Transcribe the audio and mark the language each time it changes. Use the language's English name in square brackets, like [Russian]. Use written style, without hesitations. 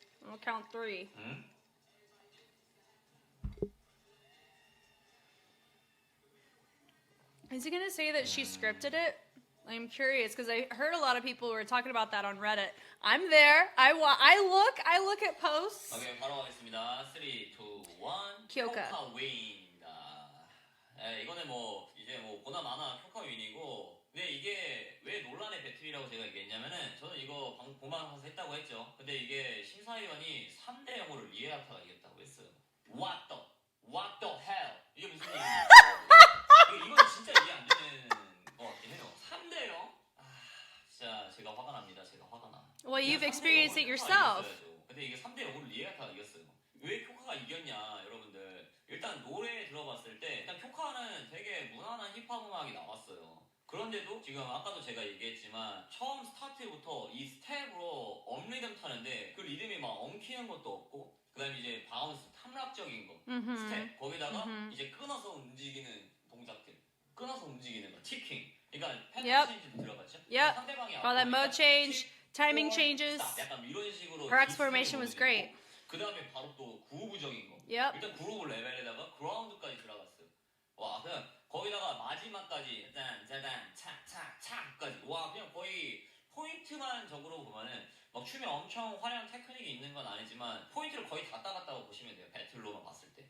[English] I'll count 3. Is he going to say that she scripted it? I'm curious because I heard a lot of people were talking about that on Reddit. I'm there. I look at posts. [Korean] Okay, 바로 가겠습니다. 3, 2, 1. Kiyoka. 효카 윈입니다. 이거는 이제 보나 마나 효카 윈이고, 근데 이게 왜 논란의 배틀이라고 제가 얘기했냐면은 저는 이거 공방에서 했다고 했죠. 근데 이게 심사위원이 3대 0으로 리에아타가 이겼다고 했어요. [English] What the hell? [Korean] 이게 무슨 얘기입니까? 이건 진짜 이해 안 되는 것 같긴 해요. 3대 0? 진짜 제가 화가 납니다. 제가 화가 나. [English] Well, you've experienced it yourself. [Korean] 근데 이게 3대 0으로 리에아타가 이겼어요. 왜 효카가 이겼냐, 여러분들. 일단 노래 들어봤을 때 일단 쿄카는 되게 무난한 힙합 음악이 나왔어요. 그런데도 지금 아까도 제가 얘기했지만 처음 스타트부터 이 스텝으로 업리듬 타는데 그 리듬이 막 엉키는 것도 없고 그 다음에 이제 바운스 탐락적인 거 스텝 거기다가 이제 끊어서 움직이는 동작들 끊어서 움직이는 거 티킹 그러니까 패턴 체인지도 들어갔죠? 상대방이 [English] All that mode change, timing changes. [Korean] 약간 이런 식으로 [English] Her exploration was great. [Korean] 그 다음에 바로 또 그루브적인 거 [English] Yep. [Korean] 일단 그루브 레벨에다가 그라운드까지 들어갔어요. 와 그냥 거기다가 마지막까지 짠짜단 차차차까지 와 그냥 거의 포인트만 적으로 보면은 막 춤에 엄청 화려한 테크닉이 있는 건 아니지만 포인트를 거의 다 따갔다고 보시면 돼요. 배틀로만 봤을 때.